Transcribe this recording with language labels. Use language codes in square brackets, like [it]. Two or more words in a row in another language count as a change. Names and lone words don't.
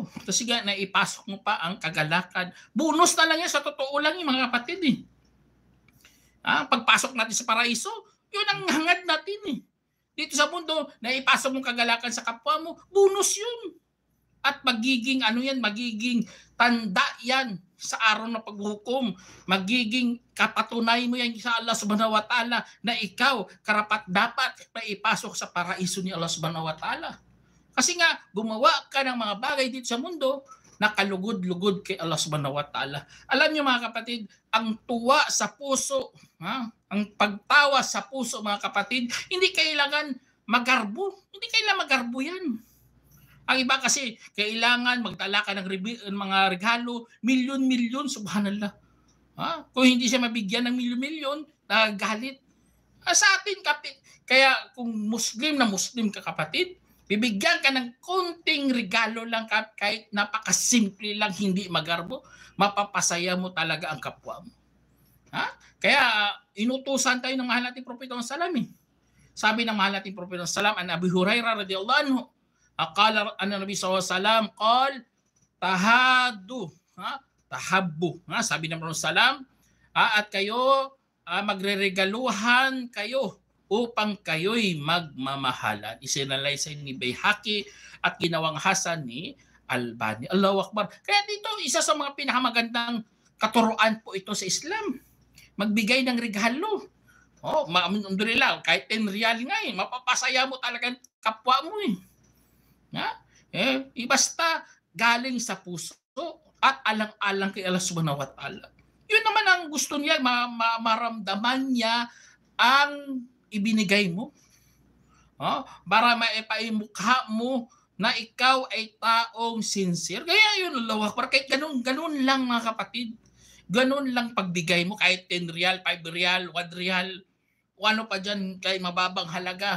[tl] Kasi nga naipasok mo pa ang kagalakan. Bonus na lang yan, sa totoo lang yung mga kapatid Pagpasok natin sa paraiso, yun ang hangad natin Dito sa mundo, naipasok mo kagalakan sa kapwa mo, bonus yun. At magiging magiging tanda yan sa araw ng paghukom. Magiging kapatunay mo yan sa Allah [ar] سبحانه وتعالى [tl] na ikaw karapat-dapat na ipasok sa paraiso ni Allah [ar] سبحانه وتعالى. [tl] Kasi nga, gumawa ka ng mga bagay dito sa mundo nakalugod-lugod kay Allah [ar] سبحانه وتعالى. [tl] Alam niyo mga kapatid, ang tuwa sa puso, ang pagtawa sa puso mga kapatid, hindi kailangan magarbo. Hindi kailangan magarbo yan. Ang iba kasi, kailangan magdala ka ng mga regalo, milyon-milyon, subhanallah. Kung hindi siya mabigyan ng milyon-milyon, nagagalit. Sa atin, kaya kung Muslim na Muslim ka kapatid, bibigyan ka ng konting regalo lang kahit napakasimple lang, hindi magarbo, mapapasaya mo talaga ang kapwa mo. Kaya inutusan tayo ng mahal nating Propeta Muhammad. Sabi ng mahal nating Propeta Muhammad, [ar] عن أبي هريرة رضي الله عنه قال النبي صلى الله عليه وسلم تهادوا تحابوا. [tl] Sabi ng Propeta Muhammad, at kayo magreregaluhan kayo upang kayo'y magmamahalan. Isinalaysay ni Bayhaqi at ginawang hasan ni Albani. [ar] الله أكبر. [tl] Kaya dito, isa sa mga pinakamagandang katuruan po ito sa Islam. Magbigay ng regalo. Alhamdulillah, kahit 10 real nga mapapasaya mo talaga kapwa mo basta galing sa puso at alang-alang kay Allah [ar] سبحانه وتعالى. [tl] Yun naman ang gusto niya, maramdaman niya ang ibinigay mo. Para maipamukha mo na ikaw ay taong sincere. Kaya yun, [ar] الله أكبر. [tl] Kahit ganun lang mga kapatid. Ganun lang pagbigay mo, kahit 10 real, 5 real, 1 real, o ano pa dyan, kahit mababang halaga.